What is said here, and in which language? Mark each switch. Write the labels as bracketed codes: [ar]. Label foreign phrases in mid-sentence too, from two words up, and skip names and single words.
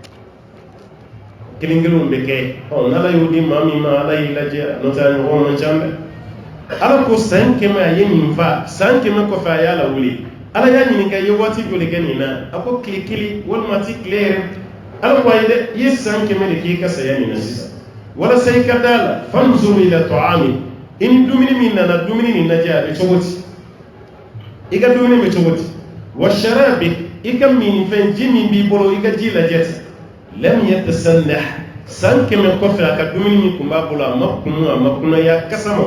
[bm] kelen kelenw bɛ kɛ n'ala y'o di maa min ma ala y'i lajɛ n'o tɛ a ɲɔgɔn man ca dɛ ala ko san 100 a ye nin fa san 100 kɔfɛ a y'a lawuli ala y'a ɲininka i ye waati joli kɛ nin na a ko tile 1 walima ti tile yɛrɛ ala ko ayi dɛ i ye san 100 de k'i ka saya nin na sisan walasa i ka da la [ar] فانظر إلى طعامي [bm] i ni dumuni min nana dumuni nin lajɛ a bɛ cogo di i ka dumuni bɛ cogo di [ar] وشرابي [bm] i ka minfɛn ji min b'i bolo i ka ji lajɛ ten [ar] لم يتسنه [bm] san 100 kɔfɛ a ka dumuni min tun b'a bolo a ma kunu a ma kunaya kasa ma